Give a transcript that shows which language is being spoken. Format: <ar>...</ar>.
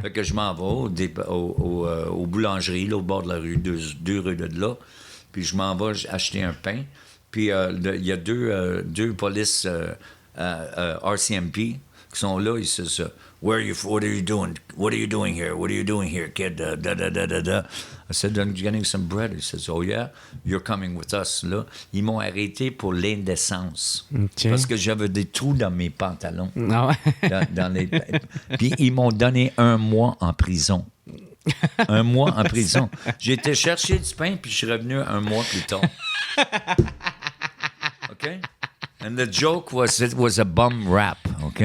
<fr>Fait que je m'en vais aux boulangeries, là, au bord de la rue, deux rues de là. Puis je m'en vais acheter un pain. Puis il y a deux polices RCMP qui sont là, ils se disent</fr> <en>what are you doing? What are you doing here? What are you doing here, kid? I said, I'm getting some bread. He says, oh yeah, you're coming with us.</en> <fr>Là, ils m'ont arrêté pour l'indécence. Okay. Parce que j'avais des trous dans mes pantalons. Ah ouais? Puis ils m'ont donné 1 mois en prison. 1 mois en prison. J'ai été chercher du pain, puis je suis revenu 1 mois plus tard.</fr> <en>OK? And the joke was it was a bum rap, OK?</en>